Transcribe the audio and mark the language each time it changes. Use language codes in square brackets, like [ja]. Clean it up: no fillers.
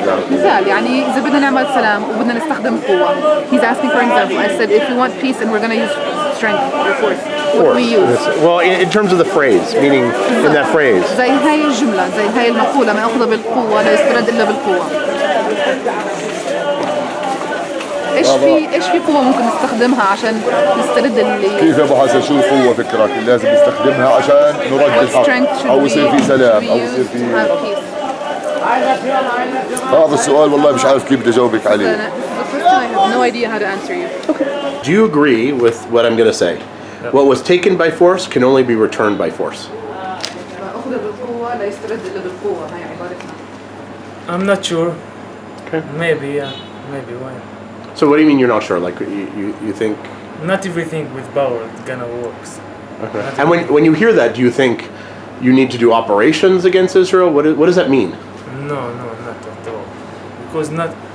[ar] مثال يعني إذا بدنا نعمل سلام وبدنا نستخدم القوة. [en] He's asking for example. I said if we want peace and we're going to use strength or force. What we use. Well, in terms of the phrase, meaning in that phrase. [ar] زي هاي الجملة، زي هاي المقولة ما أخذ بالقوة لا يسترد إلا بالقوة. ايش في قوة ممكن نستخدمها عشان نسترد اللي كيف يا ابو حسن شو قوة فكرك اللي لازم نستخدمها عشان نرد الحق او يصير في سلام او يصير في هذا السؤال والله مش عارف كيف بدي اجاوبك عليه. [en] I have no idea how to answer you. Do you agree with what I'm going to say? What was taken by force can only be returned by force. [ar] أخذ بالقوة لا يسترد إلا بالقوة هاي عبارتنا. [en] I'm not sure. Okay. Maybe, yeah. Maybe, why? So what do you mean you're not sure? Like you think? Not everything with power gonna works. Okay. And when you hear that, do you think you need to do operations against Israel? What does that mean? No, not at all. Because not